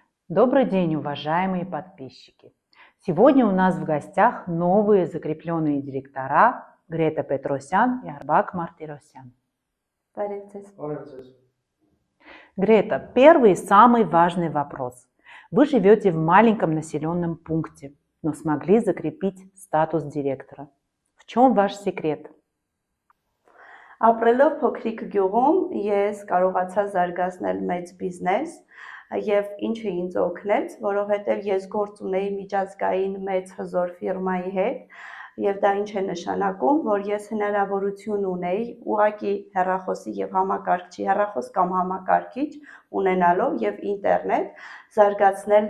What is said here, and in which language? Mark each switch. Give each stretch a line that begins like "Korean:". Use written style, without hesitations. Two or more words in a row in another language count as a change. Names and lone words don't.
Russian: Добрый день, уважаемые подписчики! Сегодня у нас в гостях новые закрепленные директора Грета Петросян и Арбак Мартиросян. Грета, первый и самый важный вопрос. Вы живете в маленьком населенном пункте, но смогли закрепить статус директора. В чем ваш секрет?
Armenian: Ապրելով փոքրիկ գյուղում ես կարողացա զարգացնել մեծ բիզնես եւ ինչը ինձ օգնեց, որովհետեւ ես գործ ունեի միջազգային մեծ հզոր ֆիրմայի հետ եւ դա ինչ է նշանակում, որ ես հնարավորություն ունեի ուղղակի հեռախոսի եւ համակարգչի հեռախոս կամ համակարգիչ ունենալով եւ ինտերնետ զարգացնել